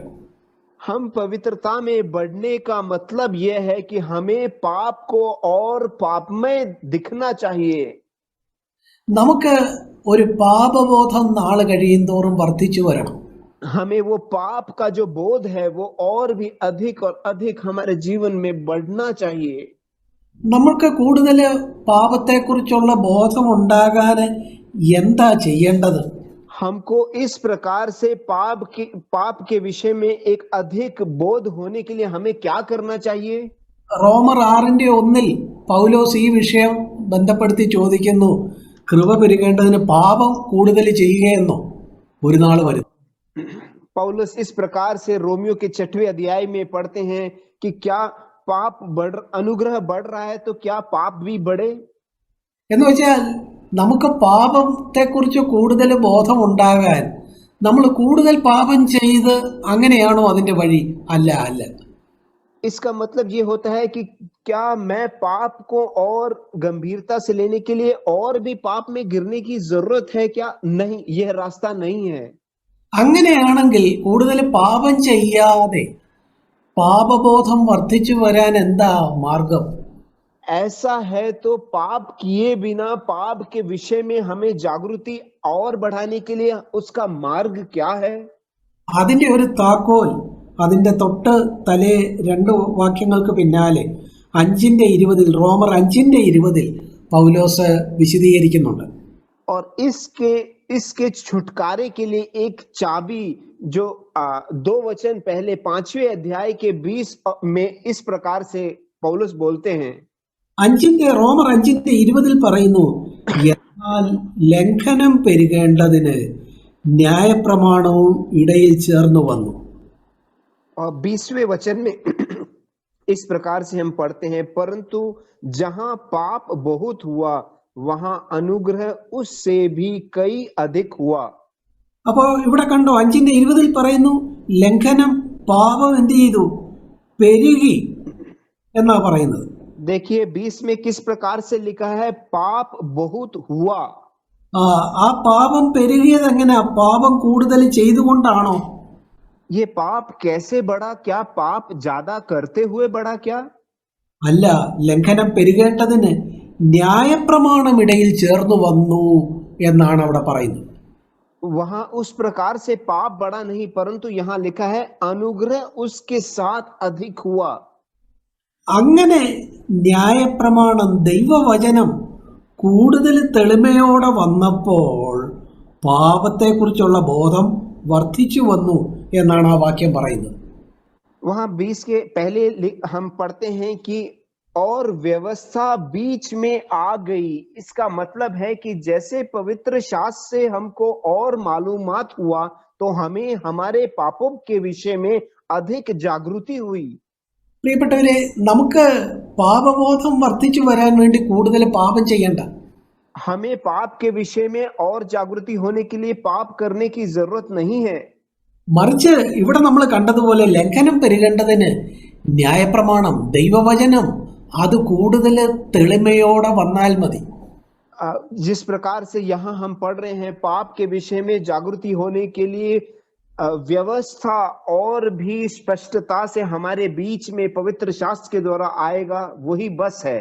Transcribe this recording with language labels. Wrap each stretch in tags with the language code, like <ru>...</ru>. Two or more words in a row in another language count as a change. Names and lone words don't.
<hi>हम पवित्रता में बढ़ने का मतलब यह है कि हमें पाप को और पापमय दिखना चाहिए.</hi> <ml>നമുക്ക് ഒരു പാപബോധം നാൾ കഴിയുന്തോറും വർദ്ധിച്ചു വരണം.</ml> <hi>हमें वो पाप का जो बोध है वो और भी अधिक और अधिक हमारे जीवन में बढ़ना चाहिए.</hi> <ml>നമ്മൾക്ക് കൂടുതൽ പാപത്തെക്കുറിച്ചുള്ള ബോധം ഉണ്ടാകാൻ എന്താ ചെയ്യേണ്ടത്?</ml> <hi>हमको इस प्रकार से पाप के विषय में एक अधिक बोध होने के लिए हमें क्या करना चाहिए?</hi> <ml>റോമർ 6:1 പൗലോസ് ഈ വിഷയം ബന്ധപ്പെടുത്തി ചോദിക്കുന്നു, കൃപ പെരുകേണ്ടതിന് പാപം കൂടുതൽ ചെയ്യുകയെന്നോ ഒരു നാൾ വരും.</ml> <hi>पौलुस इस प्रकार से रोमियो के 6वें अध्याय में पढ़ते हैं कि क्या अनुग्रह बढ़ रहा है तो क्या पाप भी बढ़े.</hi> <ml>എന്ന് വെച്ചാൽ നമുക്ക് പാപത്തെക്കുറിച്ച് കൂടുതൽ ബോധം ഉണ്ടാകാൻ നമ്മൾ കൂടുതൽ പാപം ചെയ്ത് അങ്ങനെയാണോ അതിന്റെ വഴി? അല്ല അല്ല.</ml> <hi>इसका मतलब ये होता है कि क्या मैं पाप को और गंभीरता से लेने के लिए और भी पाप में गिरने की जरूरत है क्या? नहीं, यह रास्ता नहीं है.</hi> <ml>അങ്ങനെയാണെങ്കിൽ കൂടുതൽ പാപം ചെയ്യാതെ പാപബോധം വർദ്ധിച്ചു വരാൻ എന്താ മാർഗം?</ml> <hi>ऐसा है तो पाप किए बिना पाप के विषय में हमें जागृति और बढ़ाने के लिए उसका मार्ग क्या है?</hi> <ml>അതിന്റെ ഒരു താക്കോൽ അതിന്റെ തൊട്ട് തലേ 2 വാക്യങ്ങൾക്ക് പിന്നാലെ 5:20 റോമർ 5:20 പൗലോസ് വിശദീകരിക്കുന്നുണ്ട്.</ml> <hi>और इसके छुटकारे के लिए एक चाबी जो 2 वचन पहले 5वें अध्याय के 20 में इस प्रकार से पौलुस बोलते हैं.</hi> <ml>റോമർ 5:20 പറയുന്നു, എന്നാൽ ലംഘനം പെരുകേണ്ടതിന് ന്യായപ്രമാണവും ഇടയിൽ ചേർന്നു വന്നു.</ml> <hi>और 20वें वचन में इस प्रकार से हम पढ़ते हैं, परंतु जहां पाप बहुत हुआ वहां अनुग्रह उससे भी कई अधिक हुआ.</hi> <ml>അപ്പോ ഇവിടെ കണ്ടോ 5:20 പറയുന്നു, ലംഘനം പാപം എന്ത് ചെയ്തു? പെരുകി എന്നാ പറയുന്നത്.</ml> <hi>देखिए 20 में किस प्रकार से लिखा है, पाप बहुत हुआ.</hi> <ml>ആ പാപം പെരുകിയത് എങ്ങനെയാ? പാപം കൂടുതൽ ചെയ്തുകൊണ്ടാണോ?</ml> <hi>ये पाप कैसे बढ़ा? क्या पाप ज्यादा करते हुए बढ़ा क्या?</hi> <ml>അല്ല, ലംഘനം പെരുകേണ്ടതിന് ന്യായപ്രമാണം ഇടയിൽ ചേർന്നു വന്നു എന്നാണ് അവിടെ പറയുന്നത്.</ml> <hi>वहां उस प्रकार से पाप बढ़ा नहीं, परंतु यहाँ लिखा है अनुग्रह उसके साथ अधिक हुआ.</hi> <ml>അങ്ങനെ ന്യായപ്രമാണം ദൈവവചനം കൂടുതൽ തെളിമയോടെ വന്നപ്പോൾ പാപത്തെക്കുറിച്ചുള്ള ബോധം വർദ്ധിച്ചു വന്നു എന്നാണ് ആ വാക്യം പറയുന്നത്.</ml> <hi>वहां 20 के पहले हम पढ़ते हैं कि और व्यवस्था बीच में आ गई. इसका मतलब है कि जैसे पवित्र शास्त्र से हमको और मालूमात हुआ तो हमें हमारे पापों के विषय में अधिक जागृति हुई.</hi> <ml>പ്രിയപ്പെട്ടവരെ, നമുക്ക് പാപബോധം വർദ്ധിച്ചു വരാൻ വേണ്ടി കൂടുതൽ പാപം ചെയ്യണ്ട.</ml> <hi>हमें पाप के विषय में और जागृति होने के लिए पाप करने की जरूरत नहीं है.</hi> <ml>മറിച്ച് ഇവിടെ നമ്മൾ കണ്ടതുപോലെ ലംഘനം പെരുകേണ്ടതിന് ന്യായപ്രമാണം ദൈവവചനം അത് കൂടുതൽ തെളിമയോടെ വന്നാൽ മതി.</ml> <hi>जिस प्रकार से यहाँ हम पढ़ रहे हैं, पाप के विषय में जागृति होने के लिए व्यवस्था और भी स्पष्टता से हमारे बीच में पवित्र शास्त्र के द्वारा आएगा, वही बस है.</hi>